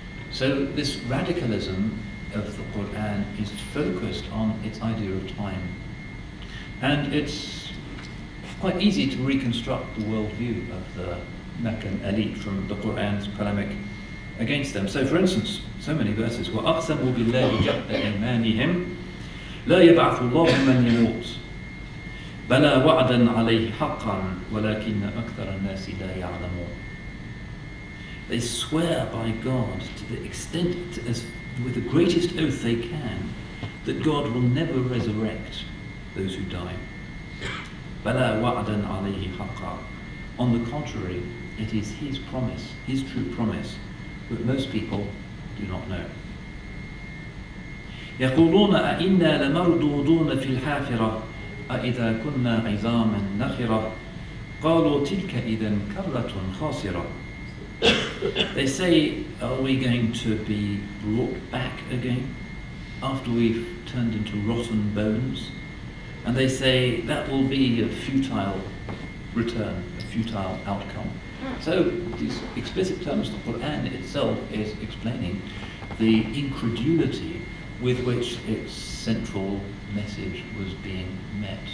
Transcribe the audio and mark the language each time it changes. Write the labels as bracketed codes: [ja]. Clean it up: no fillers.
[en] So this radicalism of the Quran is focused on its idea of time. And it's quite easy to reconstruct the worldview of the Meccan elite from the Quran's polemic against them. So for instance, so many verses, [ar] وَأَقْسَمُوا بِاللَّهِ جَهْدَ أَيْمَانِهِمْ لَا يَبْعَثُ اللَّهُ مَنْ يَمُوتُ بَلَا وَعْدًا عَلَيْهِ حَقًّا وَلَكِنَّ أَكْثَرَ النَّاسِ لَا يَعْلَمُونَ. [en] They swear by God to the extent, with the greatest oath they can, that God will never resurrect those who die. [ar] بَلَا وَعْدًا عَلَيْهِ حَقًّا. [en] On the contrary, it is his promise, his true promise, that most people do not know. [ar] يقولون أئنا لمردودون في الحافرة أئذا كنا عظاما نخرة قالوا تلك إذا كرة خاسرة. [en] They say, are we going to be brought back again after we've turned into rotten bones? And they say that will be a futile return, a futile outcome. So these explicit terms, the Quran itself is explaining the incredulity with which its central message was being met.